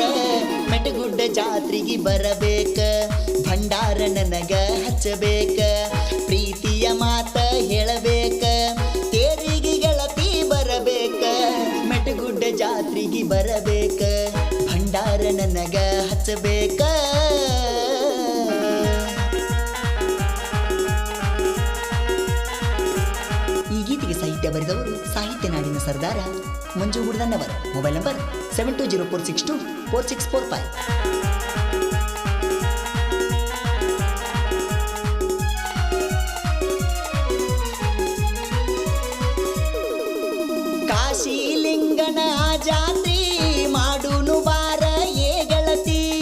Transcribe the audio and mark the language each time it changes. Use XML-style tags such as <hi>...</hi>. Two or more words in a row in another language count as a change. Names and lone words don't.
<kn>ಮೆಟಗುಡ್ಡ ಜಾತ್ರೆಗೆ ಬರಬೇಕ, ಭಂಡಾರ ನನಗ ಹಚ್ಚಬೇಕ, ಪ್ರೀತಿಯ ಮಾತ ಹೇಳಬೇಕ, ತೇರಿಗೆ ಗೆಳತಿ ಬರಬೇಕ, ಮೆಟಗುಡ್ಡ ಜಾತ್ರೆಗೆ ಬರಬೇಕ, ಭಂಡಾರ ನನಗ ಹಚ್ಚಬೇಕ. ಈ ಗೀತೆಗೆ ಸಾಹಿತ್ಯ ಬರೆದವರು ಸಾಹಿತ್ಯ ನಾಡಿನ ಸರ್ದಾರ ಮಂಜು ಗುಡ್ದನ್ನವರ್. ಮೊಬೈಲ್ ನಂಬರ್ 7204624645. ಕಾಶಿಲಿಂಗನ ಜಾತ್ರಿ ಮಾಡುನು ಬಾರ ಏ ಗೆಳತಿ.</kn>